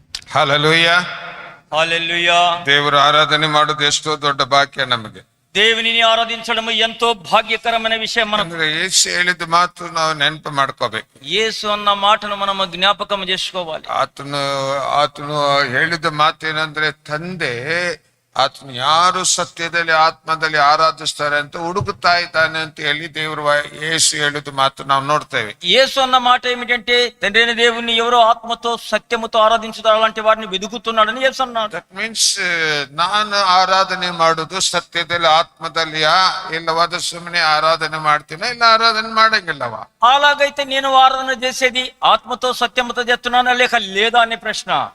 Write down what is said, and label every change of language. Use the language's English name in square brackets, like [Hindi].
[Kannada] Hallelujah, [Telugu] హల్లెలూయా. [Kannada] ದೇವರು ಆರಾಧನೆ ಮಾಡೋದು ಎಷ್ಟೋ ದೊಡ್ಡ ಭಾಗ್ಯ ನಮಗೆ. [Telugu] దేవునిని ఆరాధించడం ఎంతో భాగ్యకరమైన విషయం. మనం [Kannada] ಅಂದ್ರೆ ಯೇಸು ಹೇಳಿದ ಮಾತು ನಾವು ನೆನಪು ಮಾಡ್ಕೋಬೇಕು. [Telugu] యేసు అన్న మాటను మనం జ్ఞాపకం చేసుకోవాలి. [Kannada] ಆತನು ಹೇಳಿದ ಮಾತೇನಂದ್ರೆ, ತಂದೆ ಆತನು ಯಾರು ಸತ್ಯದಲ್ಲಿ ಆತ್ಮದಲ್ಲಿ ಆರಾಧಿಸ್ತಾರೆ ಅಂತ ಹುಡುಕುತ್ತಾ ಇದ್ದಾನೆ ಅಂತ ಹೇಳಿ ದೇವರು ಯೇಸು ಹೇಳಿದ ಮಾತು ನಾವು ನೋಡ್ತೇವೆ. [Telugu] యేసు అన్న మాట ఏమిటంటే, తండ్రి అయిన దేవుణ్ణి ఎవరో ఆత్మతో సత్యముతో ఆరాధించుతారు, అలాంటి వారిని వెతుకుతున్నాడని యేసు అన్నాడు. [English] that means [Kannada] ನಾನು ಆರಾಧನೆ ಮಾಡುದು ಸತ್ಯದಲ್ಲಿ ಆತ್ಮದಲ್ಲಿಯಾ, ಇಲ್ಲವಾದ ಸುಮ್ಮನೆ ಆರಾಧನೆ ಮಾಡ್ತೀನ, ಇಲ್ಲ ಆರಾಧನೆ ಮಾಡಂಗಿಲ್ಲವಾ? [Telugu] అలాగైతే నేను ఆరాధన చేసేది ఆత్మతో సత్యముతో చేస్తున్నానా లేక లేదా అనే ప్రశ్న.